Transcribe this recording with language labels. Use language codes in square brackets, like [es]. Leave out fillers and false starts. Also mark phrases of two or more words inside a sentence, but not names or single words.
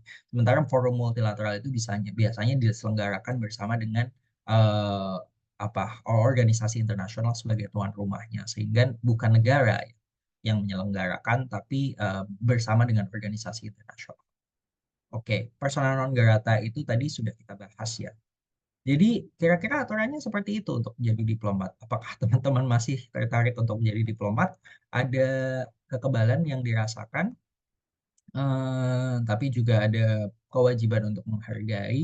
[id] Sementara forum multilateral itu biasanya diselenggarakan bersama dengan eh, organisasi internasional sebagai tuan rumahnya, sehingga bukan negara yang menyelenggarakan, tapi bersama dengan organisasi internasional. Oke, [la] persona non grata [id] itu tadi sudah kita bahas ya. Jadi kira-kira aturannya seperti itu untuk menjadi diplomat. Apakah teman-teman masih tertarik untuk menjadi diplomat? Ada kekebalan yang dirasakan, tapi juga ada kewajiban untuk menghargai.